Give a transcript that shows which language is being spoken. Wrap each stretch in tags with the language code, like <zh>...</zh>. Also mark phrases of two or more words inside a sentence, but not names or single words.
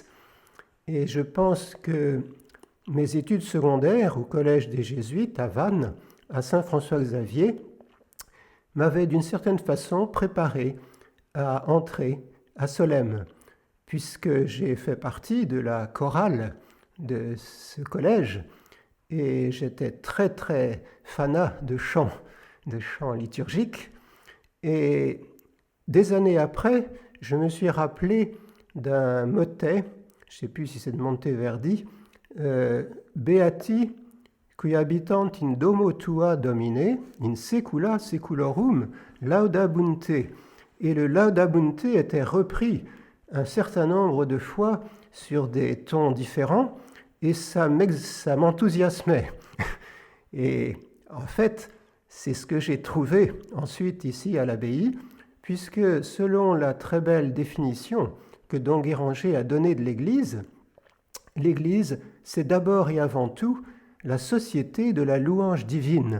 <fr>Et je pense que mes études secondaires au Collège des Jésuites à Vannes, à Saint-François-Xavier, m'avaient d'une certaine façon préparé à entrer à Solesmes, puisque j'ai fait partie de la chorale de ce collège et j'étais très très fanat de chants liturgiques. Et des années après, je me suis rappelé d'un motet, je ne sais plus si c'est de Monteverdi,</fr> <la>Beati qui habitant in domo tua domine, in secula seculorum laudabunte.</la> <fr>Et le laudabunte était repris un certain nombre de fois sur des tons différents, et ça m'enthousiasmait. Et en fait, c'est ce que j'ai trouvé ensuite ici à l'abbaye, puisque selon la très belle définition que Don Guéranger a donnée de l'Église, l'Église, c'est d'abord et avant tout la société de la louange divine.</fr>